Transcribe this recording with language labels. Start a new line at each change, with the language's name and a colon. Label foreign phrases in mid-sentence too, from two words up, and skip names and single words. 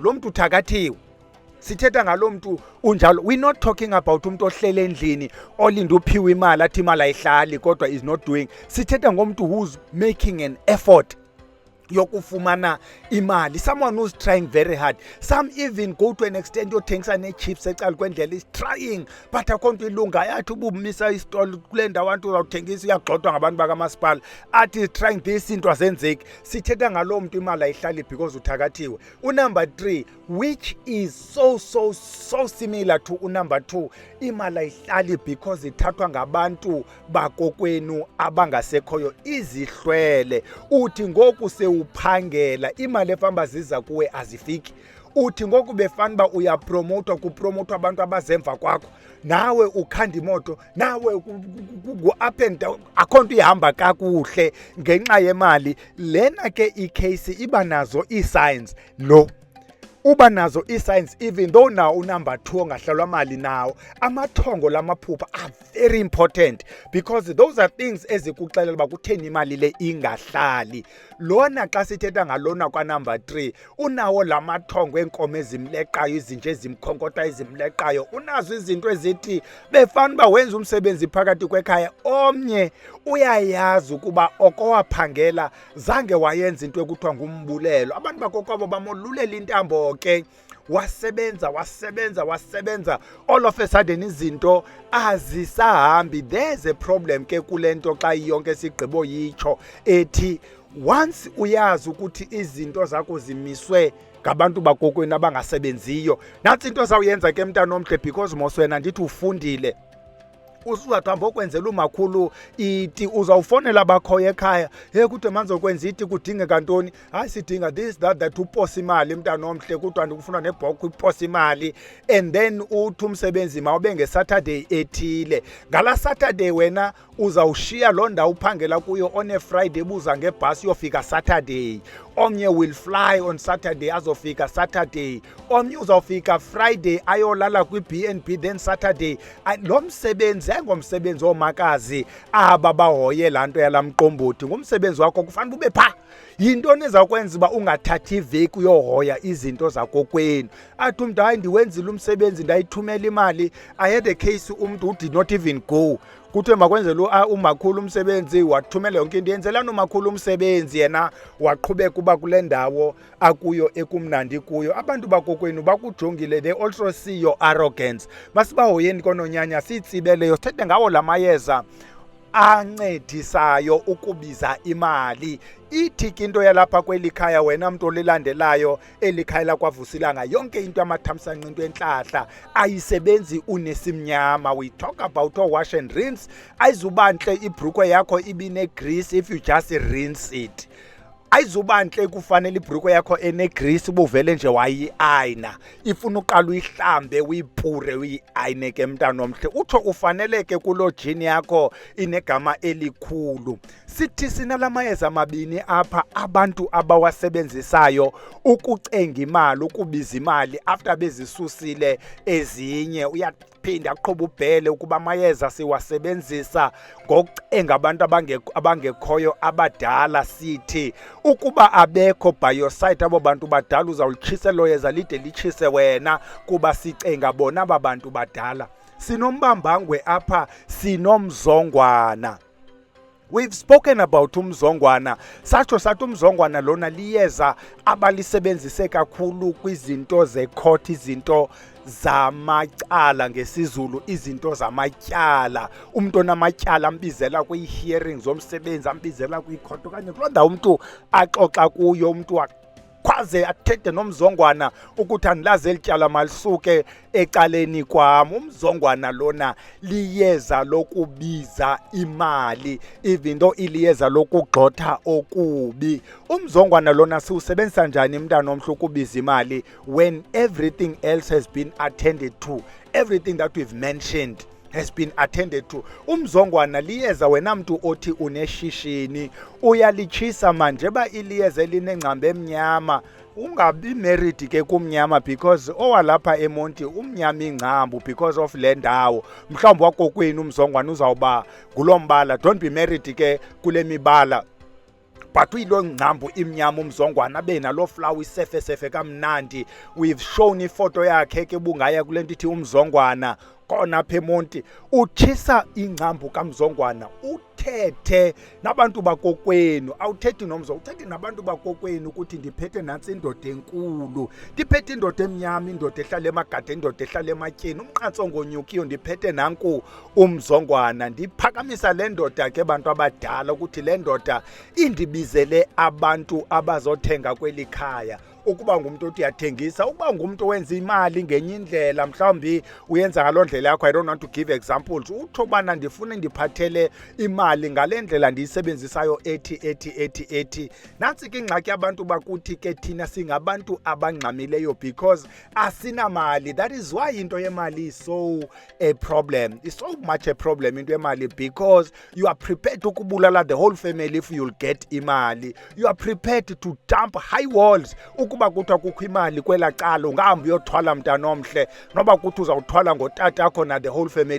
Xhosa: Lo mntu uthakathiwe. Sithetha ngalo mntu unjalo.
English: We're not talking about
Xhosa: umuntu ohlele endlini olinda uphiwe imali athi imali ayihlali kodwa
English: is not doing.
Xhosa: Sithetha ngomntu
English: who's making an effort
Xhosa: yokufumana imali,
English: someone who's trying very hard. Some even go to an extent
Xhosa: yothengisa ne-chips ecala kwendlela,
English: is trying, but
Xhosa: akho nto ilunga. Yathi ubumisa istall kule ndawo abantu uzawuthengisa, uyagxothwa ngabantu bakamasipala, athi
English: is trying this
Xhosa: into azenzeki. Sithetha ngaloo mntu imali ayihlali because uthakathiwe.
English: Number 3, which is so similar to number 2,
Xhosa: imali ayihlali because ithathwa ngabantu bakokwenu abangasekhoyo, izihlwele. Uthi ngoku uphangela, imali efamba ziza kuwe azifiki. Uthi ngoku befanba uyapromotwa, kupromotwa abantu abazemva kwakho, nawe ukhanda imoto, nawe
English: up and down,
Xhosa: akho nto ihamba kakuhle ngenxa yemali. Lena ke icase iba nazo i-signs. No, uba nazo i-signs,
English: even though now
Xhosa: number 2 ongahlalwa mali nawo. Amathongo lamaphupha
English: are very important, because those are things
Xhosa: ezikuxelela uba kutheni imali le ingahlali. Lona xa sithetha ngalona kwa number 3, unawo lamathongo enkomo ezimleqayo, izinto ezimkhonkotha ezimleqayo. Unazo izinto ezithi befanuba wenza umsebenzi phakathi kwekhaya, omnye uyayazi ukuba okowaphangela zange wayenza into ekuthiwa ngumbulelo. Abantu bakokwabo bamolulela intambo ke, wasebenza,
English: all of a sudden
Xhosa: izinto azisahambi.
English: There's a problem
Xhosa: ke kulento xa yonke sigqibo yitsho ethi
English: once
Xhosa: uyazi ukuthi izinto zakho zimiswe ngabantu bakokwenu abangasebenziyo, nantsi into zawuyenza ke mntana omhle, because mos wena ndithi ufundile, usuzathi hamba okwenzela umakhulu iti, uzawufonela abakhoyo ekhaya, kude manizokwenza iti kudingeka ntoni, hayi sidinga
English: this that
Xhosa: uposa imali mntana omhle, kudwa ndikufuna nebhokhwe uposa imali, and then uthi umsebenzi mawube ngeSaturday ethile. Ngala Saturday wena uzawushiya loo ndawo uphangela kuyo
English: on a Friday,
Xhosa: buza ngebhasi yofika Saturday. Omnye
English: will fly on Saturday
Xhosa: azofika Saturday, omnye uzawufika Friday ayolala kwi-B&B then Saturday. Lo msebenzi ngomsebenzi omakazi aba bahoye laa nto yala mqombothi, ngumsebenzi wakho, kufanele ube phaa. Yintoni ezawukwenza uba ungathathi iveki uyohoya izinto zakokwenu? Athi umntu hayi ndiwenzile umsebenzi ndayithumela imali.
English: I had a case umntu who did not even go,
Xhosa: kuthiwe makwenzele umakhulu umsebenzi, wathumela yonke into. Yenzelani umakhulu umsebenzi, yena waqhubeka uba kule ndawo akuyo ekumnandi kuyo. Abantu bakokwenu bakujongile,
English: they also see your arrogance.
Xhosa: Masibahoyeni kononyanya, siyitsibeleyo, sithethe ngawo la mayeza ancedisayo ukubiza imali. Ithi ke into yalapha kweli khaya, wena mntu olilandelayo eli khaya lakwaVusilanga, yonke into amathamsanqa, into entlahla ayisebenzi unesimnyama.
English: We talk about wash and rinse.
Xhosa: Ayizubantle ibhrukhwe yakho ibinegrease
English: if you just rinse it.
Xhosa: Ayizubantle kufanele ibhrukhwe yakho enegrease ubuvele nje wayi-ayina. Ifuna uqala uyihlambe, uyipure, uyi-ayine ke mntana omhle. Utho ufaneleke kuloo jini yakho inegama elikhulu. Sithi sinala mayeza amabini apha abantu abawasebenzisayo ukucenga imali, ukubiza imali after bezisusile ezinye. Uyaphinda aqhuba ubhele ukuba amayeza siwasebenzisa ngokucenga abantu abangekhoyo abadala. Sithi ukuba abekho
English: by your side
Xhosa: abo bantu badala, uzawulitshisa elo yeza lide litshise wena, kuba sicenga bona aba bantu badala. SinoMbambangwe apha, sinomzongwana.
English: We've spoken about uMzongwana.
Xhosa: Satsho sathi uMzongwana lona liyeza abalisebenzise kakhulu kwizinto ze-court, izinto zamacala ngesizulu, izinto zamatyala. Umntu onamatyala ambizela kwi-hearings zomsebenzi, ambizela kwi-court, okanye kuloo ndawo umntu axoxa kuyo, umntu kwaze athethe nomzongwana ukuthi andilazi eli tyala malisuke ecaleni kwam. UMzongwana lona liyeza lokubiza imali,
English: even though
Xhosa: iliyeza lokugxotha okubi. UMzongwana lona siwusebenzisa njani mntana omhle ukubiza imali
English: when everything else has been attended to, everything that we've mentioned has been attended to?
Xhosa: UMzongwana liyeza wena mntu othi uneshishini, uyalitshisa manje ba iliyeza elinengcambe emnyama. Ungabi married ke kumnyama, because owalapha eMonti umnyama ingcambu
English: because of
Xhosa: le ndawo. Mhlawumbi wakokwenu uMzongwana uzawuba ngulombala.
English: Don't be married
Xhosa: ke kule mibala, but uyilo ngcambu imnyama uMzongwana, abe nalo flower isefe kamnandi.
English: We've shown
Xhosa: ifoto yakhe ke bungaya kule nto ithi uMzongwana kona apha eMonti. Utshisa ingcambu kaMzongwana, uthethe nabantu bakokwenu. Awuthethi nomzongwana, uthethe nabantu bakokwenu ukuthi ndiphethe nantsi indoda enkulu, ndiphethe indoda emnyama, indoda ehlala emagadeni, indoda ehlala ematyeni, umnqantso ngonyukiyo, ndiphethe nanku uMzongwana. Ndiphakamisa le ndoda ke bantu abadala ukuthi le ndoda indibizele abantu abazothenga kweli khaya. Ukuba ngumuntu othi uyathengisa, ukuba ngumuntu owenza imali ngenye indlela, mhlawumbi uyenza ngaloo ndlela yakho,
English: I don't want to give examples,
Xhosa: utho bana ndifuna ndiphathele imali ngale ndlela ndiyisebenzisayo ethi. Nantsi ke ingxaki abantu bakuthi ke thina singabantu abangxamileyo because asinamali.
English: That is why
Xhosa: into yemali
English: is so a problem. It's so much a problem
Xhosa: into yemali,
English: because you are prepared ukubulala the whole family if you'll get imali. You are prepared to dump high walls
Xhosa: ukuba kuthiwa kukho imali kwela cala, ungahamba uyothwala mntana omhle, noba kuthi uzawuthwala ngotata yakho na
English: the whole family.